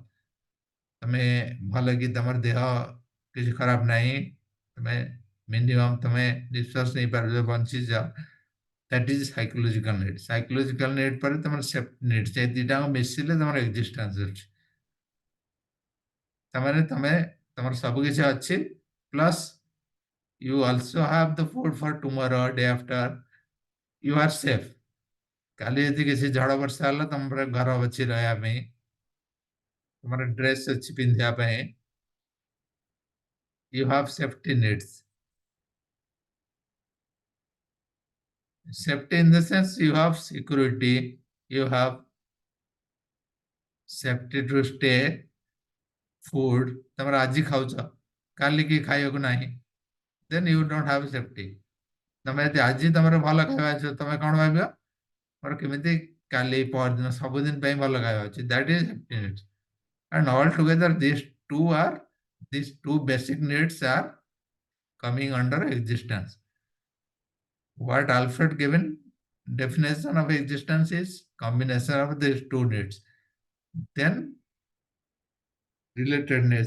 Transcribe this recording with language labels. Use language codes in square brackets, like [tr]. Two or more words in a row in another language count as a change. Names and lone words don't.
[or] ତମେ ଭଲ କି ତମର ଦେହ କିଛି ଖରାପ ନାହିଁ, ତମେ ମିନିମମ୍ ତମେ ନିଶ୍ୱାସ ନେଇପାରୁଛ, ବଞ୍ଚିଛ, [en] that is psychological need. psychological need [or] ପରେ ତମର [en] safety need, [or] ସେ ଦୁଇଟାଙ୍କ ମିଶିଲେ ତମର ଏକ୍ଜିଷ୍ଟାନ୍ସ ଅଛି। ତାମାନେ ତମେ ତମର ସବୁ କିଛି ଅଛି, ପ୍ଲସ୍ [en] you also have the food for tomorrow, day after, you are safe। [or] କାଲି ଯଦି କିଛି ଝଡ଼ ବର୍ଷା ହେଲା ତମର ଘର ଅଛି ରହିବା ପାଇଁ, ତମର ଡ୍ରେସ୍ ଅଛି ପିନ୍ଧିବା ପାଇଁ, [en] you have safety needs। Safety in the sense you have security, you have safety to stay, food, [or] ତମର ଆଜି ଖାଉଛ, କାଲି କି ଖାଇବାକୁ ନାହିଁ, [en] then you don't have safety। [or] ତମେ ଯଦି ଆଜି ତମର ଭଲ ଖାଇବା ଅଛି ତମେ କଣ ଭାବିବ, ମୋର କେମିତି କାଲି ପରଦିନ ସବୁଦିନ ପାଇଁ ଭଲ ଖାଇବା ଅଛି, [en] that is safety needs। And altogether these two basic needs are coming under existence. What Alfred given definition of existence is combination of these two needs. Then relatedness.